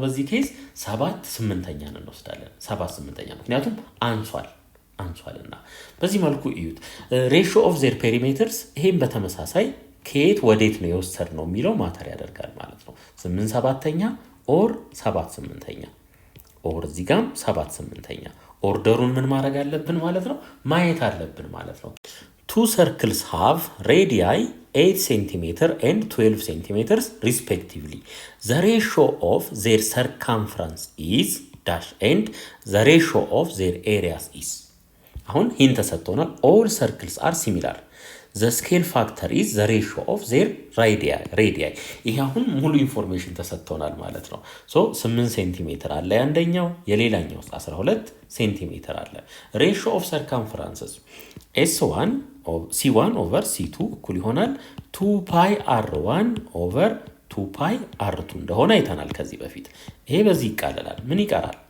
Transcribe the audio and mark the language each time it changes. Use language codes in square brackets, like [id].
[am] በዚህ ኬዝ 7/8 እንወስዳለን። 7/8 ምክንያቱም አንሷልና በዚህ መልኩ እዩት። ሬሽዮ ኦፍ ዜር ፔሪሜትርስ ይሄም በተመሳሳይ ከየት ወዴት ነው የወሰድነው የሚለው ማተር ያደርጋል ማለት ነው። 8/7 ኦር 7/8 ኦር እዚህ ጋም 7/8 ኦርደሩን ምን ማድረግ አለብን ማለት ነው? ማየት አለብን ማለት ነው። [en] Two circles have radii 8 cm and 12 cm respectively. The ratio of their circumference is dash and the ratio of their areas is. [am] አሁን ይህን ተሰጥቶናል። [en] all circles are similar. The scale factor is the ratio of their radii. [am] ይሄ አሁን ሙሉ ኢንፎርሜሽን ተሰጥቶናል ማለት ነው። 8 ሴንቲሜትር አለ አንደኛው፣ የሌላኛው 12 ሴንቲሜትር አለ። [en] ratio of circumferences [am] S1 C1 over C2 እኩል ይሆናል 2 ፓይ R1 over 2 ፓይ R2 እንደሆነ አይተናል ከዚህ በፊት። ይሄ በዚህ ይቃለላል። ምን ይቀራል?